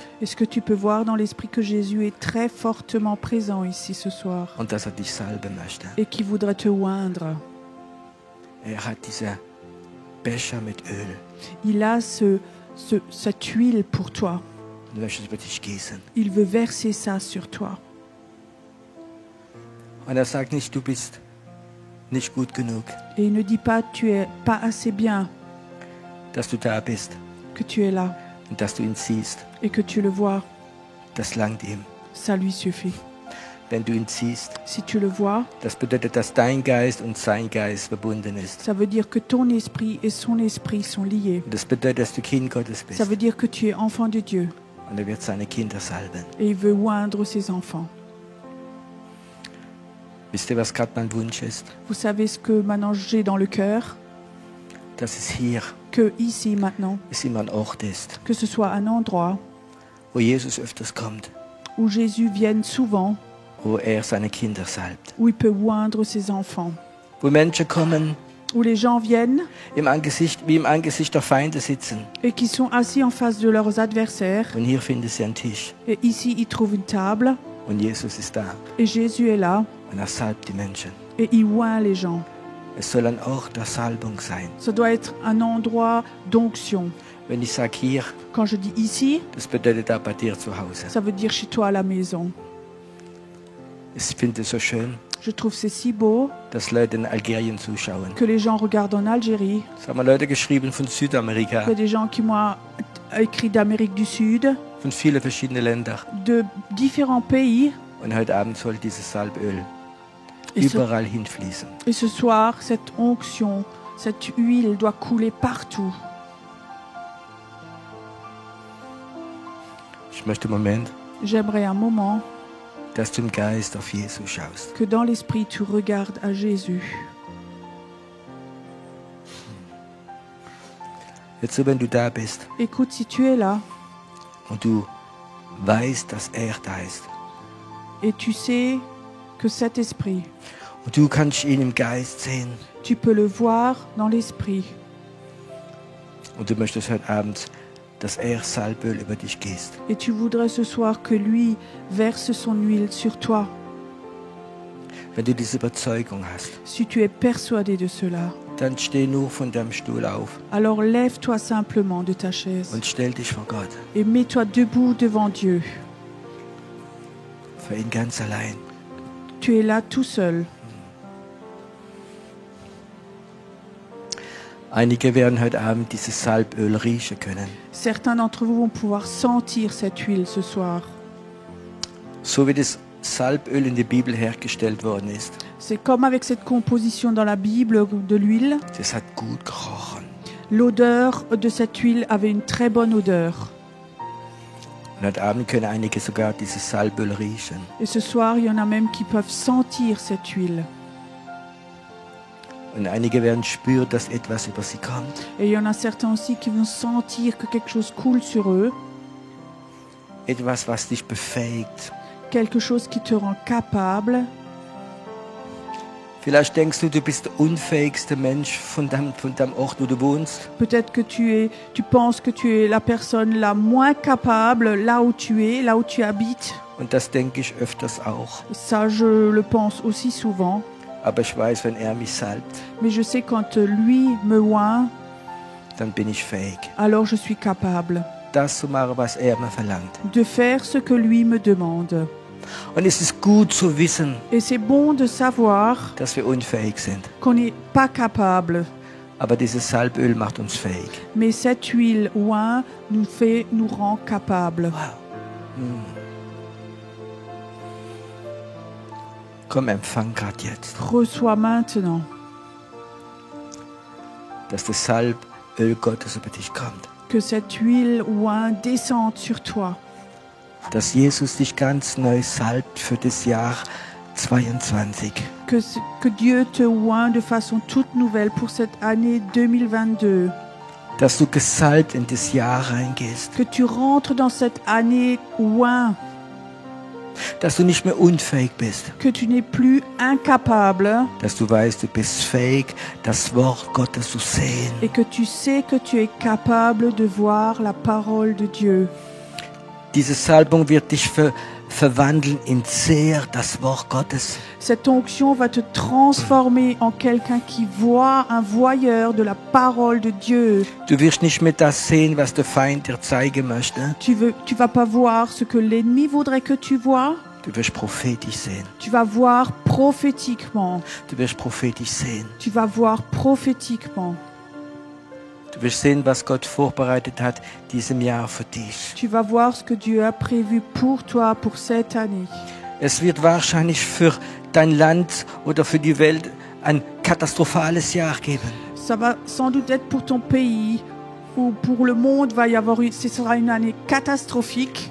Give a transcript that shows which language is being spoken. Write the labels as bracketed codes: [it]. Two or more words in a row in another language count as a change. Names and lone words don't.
[fr] Est-ce que tu peux voir dans l'esprit que Jésus est très fortement présent ici ce soir [de] und dass er dich salben möchte? [fr] et qu'il voudrait te oindre? [de] Er hat diese Becher mit Öl [fr] Il a cette huile pour toi. [de] und er möchte es über dich gießen. [fr] Il veut verser ça sur toi. [de] Und er sagt nicht, du bist nicht gut genug, [fr] Et il ne dit pas tu es pas assez bien, [de] dass du da bist [fr] que tu es là [de] und dass du ihn siehst. [fr] et que tu le vois. [de] Das langt ihm. [fr] Ça lui suffit. [de] Wenn du ihn siehst, [fr] Si tu le vois, [de] das bedeutet, dass dein Geist und sein Geist verbunden ist. [fr] ça veut dire que ton esprit et son esprit sont liés. [de] Und das bedeutet, dass du Kind Gottes [fr] Ça [de] bist. [fr] veut dire que tu es enfant de Dieu [de] Und er wird seine Kinder salben. [fr] et il veut oindre ses enfants. [de] Wisst ihr, was gerade mein Wunsch ist? [fr] Vous savez ce que maintenant j'ai dans le cœur? [de] Dass es hier [fr] Que ici maintenant, [de] es immer ein Ort ist, [fr] que ce soit un endroit [de] wo Jesus öfters kommt, [fr] où Jésus vienne souvent, [de] wo er seine Kinder salbt. [fr] où il peut oindre ses enfants, [de] Wo Menschen kommen, [fr] où les gens viennent [de] wie im Angesicht der Feinde sitzen. [fr] et qui sont assis en face de leurs adversaires. [de] Und hier finden sie einen Tisch. [fr] Et ici, ils trouvent une table [de] Und Jesus ist da. [fr] et Jésus est là [de] Und er salbt die Menschen. [fr] et il oint les gens. [de] Es soll ein Ort der Salbung sein. [fr] Ça doit être un endroit d'onction. [de] Wenn ich sage hier, [fr] Quand je dis ici, [de] das bedeutet da bei dir zu Hause. [fr] ça veut dire chez toi à la maison. [de] Ich finde es so schön, [fr] Je trouve c'est si beau [de] dass Leute in Algerien zuschauen. [fr] que les gens regardent en Algérie. [de] Es haben Leute geschrieben von [fr] Il [de] Südamerika, [fr] y a des gens qui m'ont écrit d'Amérique du Sud, [de] von vielen verschiedenen Ländern. [fr] de différents pays. [de] Und heute Abend soll dieses Salböl [fr] Et ce, [de] überall hinfließen. [fr] et ce soir, cette onction, cette huile doit couler partout. [de] Ich möchte im Moment, [fr] J'aimerais un moment [de] dass du im Geist auf Jesus schaust. [fr] que dans l'esprit tu regardes à Jésus. [de] Jetzt so, wenn du da bist [fr] Écoute, si tu es là [de] und du weißt, dass er da ist [fr] et tu sais que cet esprit, [de] und du kannst ihn im Geist sehen [fr] tu peux le voir dans l'esprit [de] und du möchtest heute Abend, dass er Salböl über dich gießt. [fr] et tu voudrais ce soir que lui verse son huile sur toi, [de] Wenn du diese Überzeugung hast, [fr] si tu es persuadé de cela, [de] dann steh nur von deinem Stuhl auf [fr] alors lève-toi simplement de ta chaise [de] und stell dich vor Gott, [fr] et mets-toi debout devant Dieu. [de] für ihn ganz allein. [fr] Tu es là tout seul. [de] Einige werden heute Abend dieses Salböl riechen können. [fr] Certains d'entre vous vont pouvoir sentir cette huile ce soir. [de] So wie das Salböl in der Bibel hergestellt worden ist. [fr] C'est comme avec cette composition dans la Bible de l'huile. [de] Das hat gut gerochen. [fr] L'odeur de cette huile avait une très bonne odeur. [de] Und heute Abend können einige sogar dieses Salböl riechen. [fr] Et ce soir, il y en a même qui peuvent sentir cette huile. [de] Und einige werden spüren, dass etwas über sie kommt. [fr] Et il y en a certains aussi qui vont sentir que quelque chose coule sur eux. [de] Etwas, was dich befähigt. [fr] Quelque chose qui te rend capable. [de] Vielleicht denkst du, du bist der unfähigste Mensch von deinem Ort, wo du wohnst. [fr] Peut-être que tu penses que tu es la personne la moins capable là où tu es, là où tu habites. [de] Und das denke ich öfters auch. [fr] Et ça, je le pense aussi souvent. [de] Aber ich weiß, wenn er mich salbt, [fr] Mais je sais quand lui me oint, [de] dann bin ich fähig, [fr] alors je suis capable [de] das zu machen, was er mir verlangt. [fr] de faire ce que lui me demande. [de] Und es ist gut zu wissen, [fr] Et c'est bon de savoir [de] dass wir unfähig sind. [fr] qu'on n'est pas capable. [de] Aber dieses Salböl macht uns fähig. [fr] Mais cette huile oint nous rend capable. [de] Komm, empfang gerade jetzt, [fr] Reçois maintenant [de] dass das Salböl Gottes über dich kommt. [fr] que cette huile oint descende sur toi. [de] Dass Jesus dich ganz neu salbt für das Jahr 22. [fr] Que Dieu te oint de façon toute nouvelle pour cette année 2022. [de] Dass du gesalbt in das Jahr reingehst. [fr] Que tu rentres dans cette année oint. [de] Dass du nicht mehr unfähig bist. [fr] Que tu n'es plus incapable. [de] Dass du weißt, du bist fähig, das Wort Gottes zu sehen. [fr] Et que tu sais que tu es capable de voir la parole de Dieu. [de] Diese Salbung wird dich verwandeln in Seher, das Wort Gottes. [fr] Cette onction va te transformer en quelqu'un qui voit, un voyeur de la parole de Dieu. [de] Du wirst nicht mehr das sehen, was der Feind dir zeigen möchte. [fr] Tu vas pas voir ce que l'ennemi voudrait que tu vois. [de] Du wirst prophetisch sehen. [fr] Tu vas voir prophétiquement. [de] Du wirst prophetisch sehen. [fr] Tu vas voir prophétiquement. [de] Du wirst sehen, was Gott vorbereitet hat diesem Jahr für dich. [fr] Tu vas voir ce que Dieu a prévu pour toi pour cette année. [de] Es wird wahrscheinlich für dein Land oder für die Welt ein katastrophales Jahr geben. [fr] Ça va sans doute être pour ton pays ou pour le monde ce sera une année catastrophique.